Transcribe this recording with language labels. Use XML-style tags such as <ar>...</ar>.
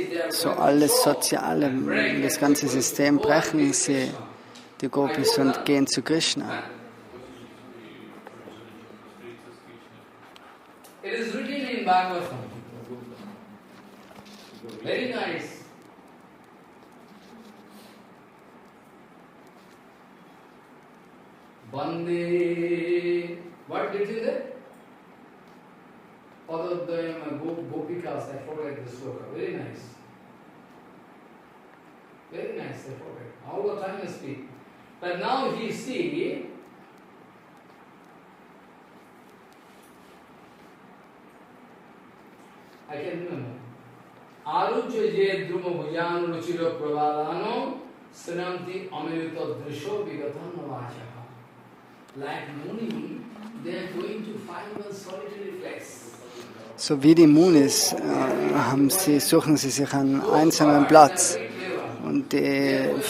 <de>So alles Soziale, das ganze System brechen sie, die Gopis, und gehen zu Krishna.</de> <en>It is written in Bhagavatam. Very nice. Bande, what did you say? Padadayama Gopikas, I forget the sloka. Very nice. Very nice, I forget. All the time I speak. But now he see, I can remember.</en> <sa>Arucha je druma bhujan ruchiro pravalano sranti amirita drisho vigatan navachaka.</sa> <en>Like Muni, they are going to find one solitary place.</en> <de>So wie die Munis suchen sie sich einen einsamen Platz. Und die</de>